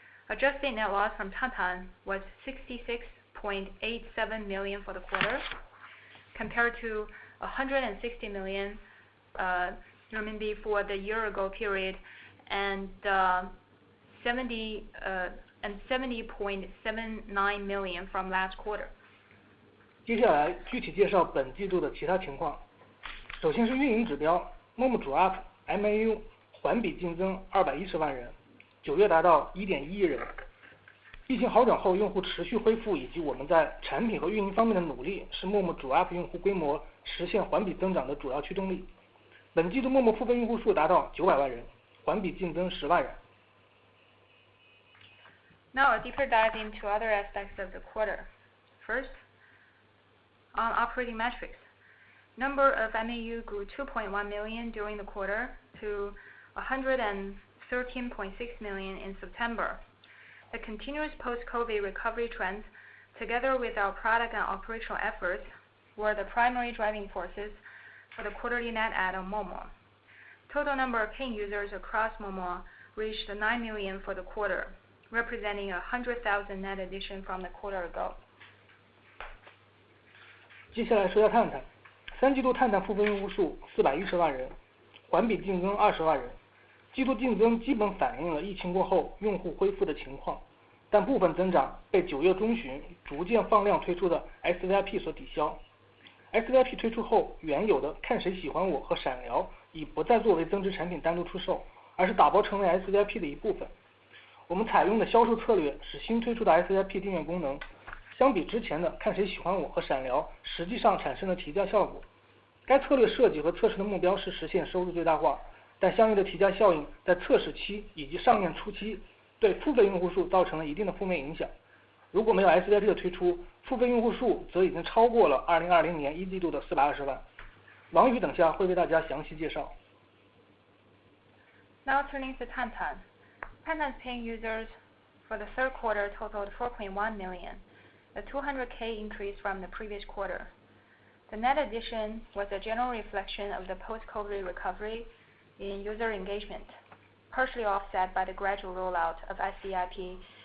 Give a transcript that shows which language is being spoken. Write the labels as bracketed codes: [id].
[en] Adjusted net loss from Tantan was 66.87 million for the quarter, compared to 160 million RMB for the year-ago period and 70.79 million from last quarter. [zh] 接下来具体介绍本季度的其他情况。首先是运营指标 ，Momo 主 App MAU 环比净增210万人，9月达到1.1亿人。疫情好转后，用户持续恢复以及我们在产品和运营方面的努力，是 Momo 主 App 用户规模实现环比增长的主要驱动力。本季度 Momo 付费用户数达到900万人，环比净增10万人。 [en] Now a deeper dive into other aspects of the quarter. First, on operating metrics, number of MAU grew 2.1 million during the quarter to 113.6 million in September. The continuous post-COVID recovery trends, together with our product and operational efforts, were the primary driving forces for the quarterly net add on Momo. Total number of paying users across Momo reached 9 million for the quarter, representing 100,000 net addition from the quarter ago. [zh] 接下来说下探探，三季度探探付费用户数410万人，环比净增20万人。季度净增基本反映了疫情过后用户恢复的情况，但部分增长被9月中旬逐渐放量推出的 SVIP 所抵消。 SVIP 推出后，原有的看谁喜欢我和闪聊已不再作为增值产品单独出售，而是打包成为 SVIP 的一部分。我们采用的销售策略使新推出的 SVIP 订阅功能相比之前的看谁喜欢我和闪聊实际上产生了提价效果。该策略设计和测试的目标是实现收入最大化，但相应的提价效应在测试期以及上线初期对付费用户数造成了一定的负面影响。如果没有 SVIP 的推出，付费用户数则已经超过了2020年一季度的420万。王宇等下会为大家详细介绍。 [en] Now turning to Tantan. Tantan's paying users for the third quarter totaled 4.1 million, a 200K increase from the previous quarter. The net addition was a general reflection of the post-COVID recovery in user engagement, partially offset by the gradual rollout of SVIP